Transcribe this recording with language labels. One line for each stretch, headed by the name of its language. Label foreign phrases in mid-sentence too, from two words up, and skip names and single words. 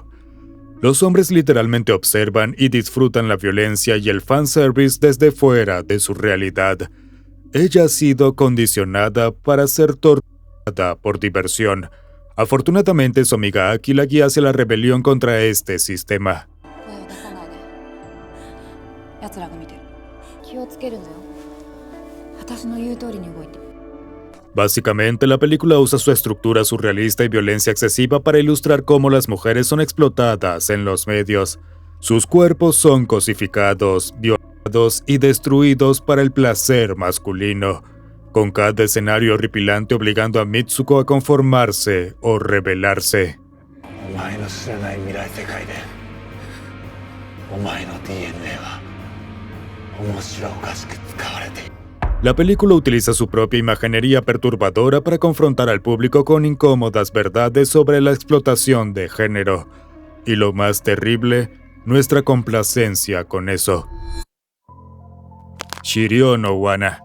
Spanish: Los hombres literalmente observan y disfrutan la violencia y el fanservice desde fuera de su realidad. Ella ha sido condicionada para ser torturada por diversión. Afortunadamente, su amiga Aki la guía hacia la rebelión contra este sistema.
Japanese: 声を出さないで奴らが見てる気をつけるのよ私の言う通りに動いて
Spanish: Básicamente, la película usa su estructura surrealista y violencia excesiva para ilustrar cómo las mujeres son explotadas en los medios. Sus cuerpos son cosificados, violados y destruidos para el placer masculino, con cada escenario horripilante obligando a Mitsuko a conformarse o rebelarse.
Japanese: お前の知らない未来世界でお前の DNA は面白おかしく使われている
Spanish: La película utiliza su propia imaginería perturbadora para confrontar al público con incómodas verdades sobre la explotación de género. Y lo más terrible, nuestra complacencia con eso. Shiryo no Wana.